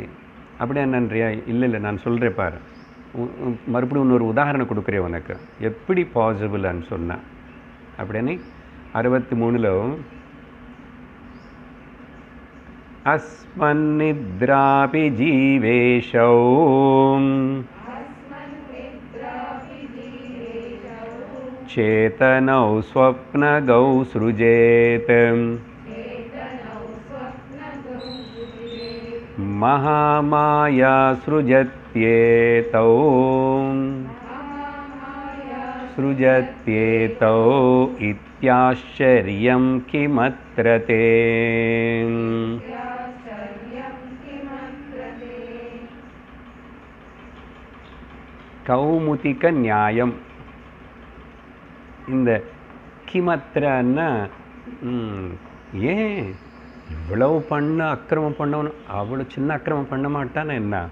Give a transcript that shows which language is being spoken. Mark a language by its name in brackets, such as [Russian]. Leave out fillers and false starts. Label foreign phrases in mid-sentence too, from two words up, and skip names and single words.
[Tamil] அப்படி என்னன்றியா? இல்லை நான் சொல்கிறேன் பாரு. மறுபடியும் இன்னொரு உதாரணம் கொடுக்குறேன் உனக்கு, எப்படி பாசிபிள்னு சொன்னேன் அப்படின்னு. [Sanskrit] 63ல் अस्मन्निद्रापि जीवेशौ चेतनौ स्वप्नगौ सृजेत महामाया सृजत्येतौ इत्याश्चर्यं किमत्र ते। कौमुदिक न्यायम्. [Tamil] இந்த கிமத்திரன்னா ஏன் இவ்வளவு பண்ண அக்கிரமம் பண்ணவனு அவ்வளோ சின்ன அக்கிரமம் பண்ண மாட்டான்னு என்ன?